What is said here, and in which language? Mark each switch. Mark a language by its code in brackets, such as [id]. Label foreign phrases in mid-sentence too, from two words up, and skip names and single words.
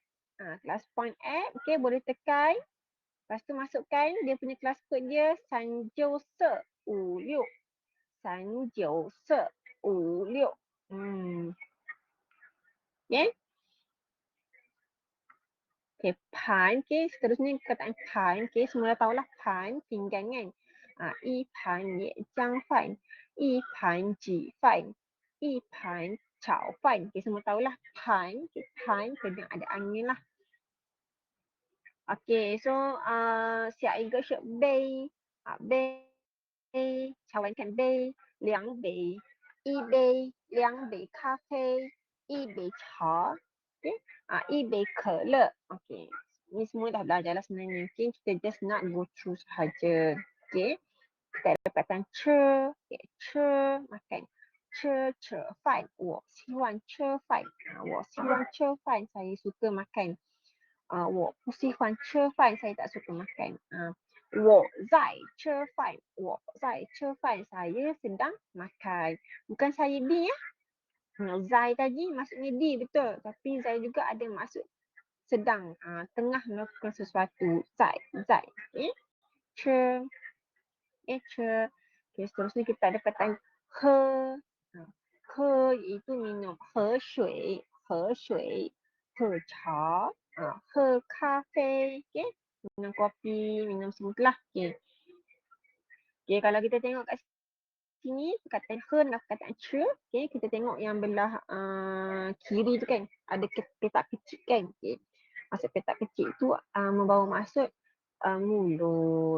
[en] Class point app, [ms] okey, boleh tekan. Lepas tu masukkan dia punya [en] class code [ms] dia 39456. 39456. Okey. Okay, pan. Okay, seterusnya perkataan pan. Okay, semua dah tahulah pan, pinggan kan. [zh] 一盘椰浆饭, 一盘鸡饭, 一盘炒饭. [ms] Okay, semua tahulah pan. Okay, pan kena ada angin lah. Okay, so [zh] 下一个是杯. 杯, cawankan 杯, 两杯, 一杯, 两杯咖啡, 一杯茶. Okay, 一杯可乐. [ms] Okay, ni semua dah belajar lah sebenarnya. Okay, kita just nak [en] go through [ms] sahaja. Okay, kita ada perkataan 吃. Okay, 吃, makan. [zh] 吃饭, 我喜欢吃饭. 我喜欢吃饭, [ms] saya suka makan. [zh] 我不喜欢吃饭, [ms] saya tak suka makan. [zh] 我在吃饭, 我在吃饭, [ms] saya sedang makan. Bukan saya di ya. Zai tadi maksudnya di betul. Tapi Zai juga ada maksud sedang, tengah melakukan sesuatu. Zai. Okay. Che. Che. Okay, seterusnya kita ada perkataan he. He iaitu minum. [zh] 喝水. 喝水。喝茶。喝咖啡. Okay. [ms] Minum kopi, minum semua lah. Okay. Okay, kalau kita tengok kat sini perkataan he dan perkataan ce. Okay, kita tengok yang belah kiri tu kan. Ada petak kecil kan. Okay. Maksud petak kecil tu membawa maksud mulut.